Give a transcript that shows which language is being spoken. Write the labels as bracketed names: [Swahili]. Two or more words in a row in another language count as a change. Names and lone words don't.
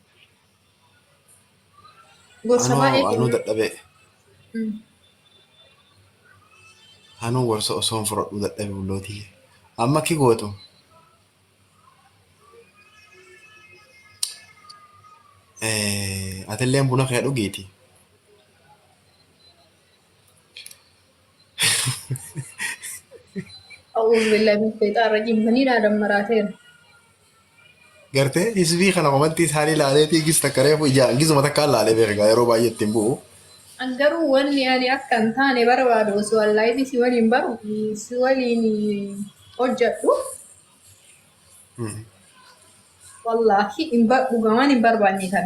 [Oromo] Gorsa baay'ee Anuu dadhabee. Anuu gorsa osoo hin fudhadhu dadhabe bullootii. Amma ki gootu. Atilleen buna kee dhugiiti. [Arabic] أعوذ بالله من الشيطان الرجيم بني آدم مراتين. [Oromo] Gartee hisbii kana komantii isaanii ilaaleetii gis takka reefu ijaan gisuma takka ilaalee beekaa yeroo baay'ee ittiin bu'u. Garuu wanni ani akka hin taane barbaadu osoo wallaayiti si waliin baru si waliin hojjedhu. Wallaahi dhugamaan hin barbaanne kana.